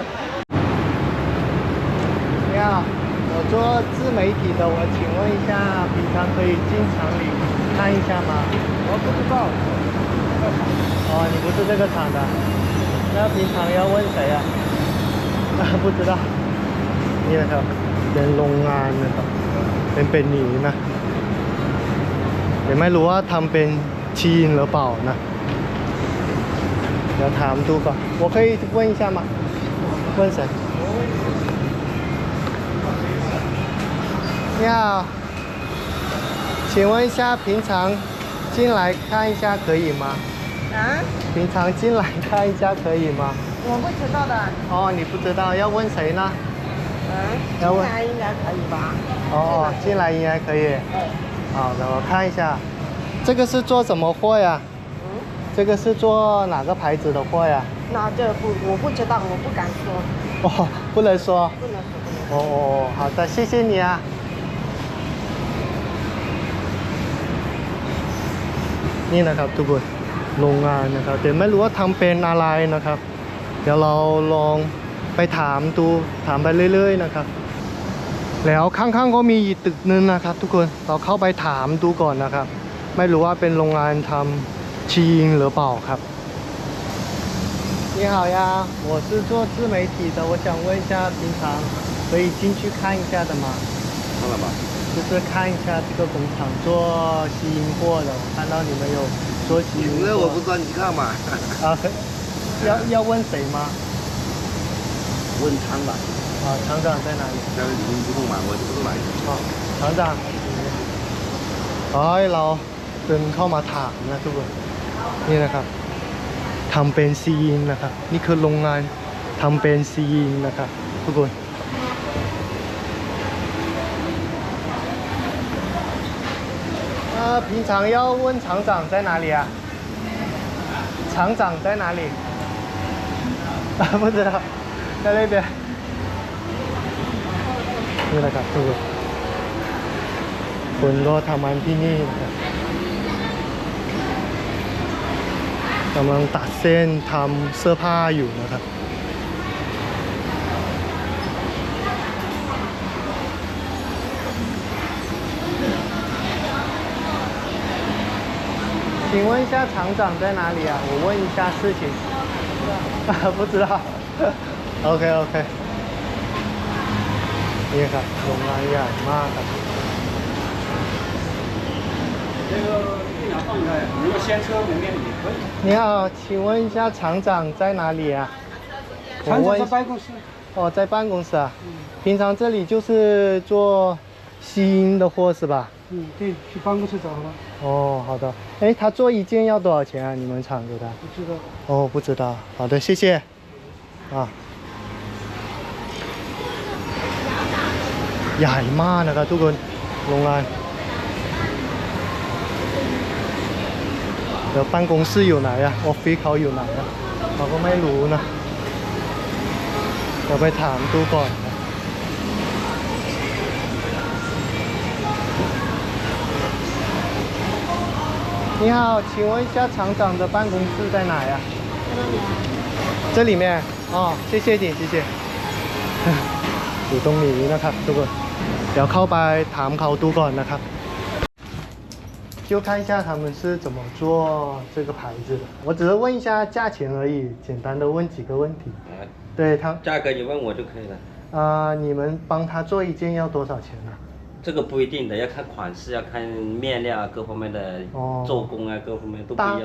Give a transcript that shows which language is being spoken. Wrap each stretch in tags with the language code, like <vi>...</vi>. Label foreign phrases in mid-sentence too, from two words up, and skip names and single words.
<zh>你好，我做自媒体的，我请问一下，平常可以进厂里看一下吗？我不知道。你不是这个厂的，那平常要问谁啊？不知道。</zh> <th>นี่นะครับเป็นโรงงานนะครับเป็นหนีนะแต่ไม่รู้ว่าทำเป็นชีนหรือเปล่านะเดี๋ยวถามดูก่อน</th> <zh>我可以问一下吗？问谁？你好，请问一下，平常进来看一下可以吗？平常进来看一下可以吗？我不知道的。你不知道，要问谁呢？要问。进来应该可以吧？进来应该可以。好的，我看一下，这个是做什么货呀？这个是做哪个牌子的货呀？那我不知道，我不敢说。不能说。不能说。好的，谢谢你啊。</zh> <th>นี่นะครับทุกคนโรงงานนะครับแต่ไม่รู้ว่าทำเป็นอะไรนะครับเดี๋ยวเราลองไปถามไปเรื่อยๆนะครับแล้วข้างๆก็มีอีกตึกนึงนะครับทุกคนเราเข้าไปถามดูก่อนนะครับไม่รู้ว่าเป็นโรงงานทำชีนหรือเปล่าครับ</th> <zh>你好呀，我是做自媒体的，我想问一下，平常可以进去看一下的吗？看了吧。就是看一下这个工厂做吸音货的，我看到你们有做吸音货。那我不知道，你去看嘛。啊，要问谁吗？问厂长。啊，厂长在哪里？在里面不动嘛，我就不知道哪里。哦，厂长。哎</zh> <th>เราเดินเข้ามาถามนะทุกคนนี่นะครับทำเป็นซีนนะครับนี่คือโรงงานทำเป็นซีนนะครับทุกคน</th> <zh>平常要问厂长在哪里啊？厂长在哪里？不知道，在那边。</zh> <th>นี่แหละครับทุกคนคนก็ทำงานที่นี่นะครับกำลังตัดเส้นทำเสื้อผ้าอยู่นะครับ</th> <zh>请问一下厂长在哪里啊？我问一下事情。不知道。</zh> <en>OK OK。</en> <th>นี่ครับโรงงานใหญ่มากครับ</th> <zh>这个电脑放开，如果先车不面也可以。你好，请问一下厂长在哪里啊？厂长在办公室。哦，在办公室啊。平常这里就是做吸音的货是吧？嗯，对，去办公室找他。哦，好的。哎，他做一件要多少钱啊？你们厂给他？不知道。哦，不知道。好的，谢谢。啊。</zh> <th>ใหญ่มากนะครับทุกคนโรงงานเดี๋ยว办公室อยู่ไหนอะออฟฟิศเขาอยู่ไหนอะเราก็ไม่รู้นะเราไปถามดูก่อนนะ</th> <zh>你好，请问一下厂长的办公室在哪呀？这里面。哦，谢谢你，谢谢。</zh> <th>อยู่ตรงนี้นะครับทุกคนเดี๋ยวเข้าไปถามเขาดูก่อนนะครับ</th> <zh>就看一下他们是怎么做这个牌子的我只是问一下价钱而已简单的问几个问题对他价格你问我就可以了你们帮他做一件要多少钱呢这个不一定的要看款式要看面料各方面的做工啊各方面都不一样</zh>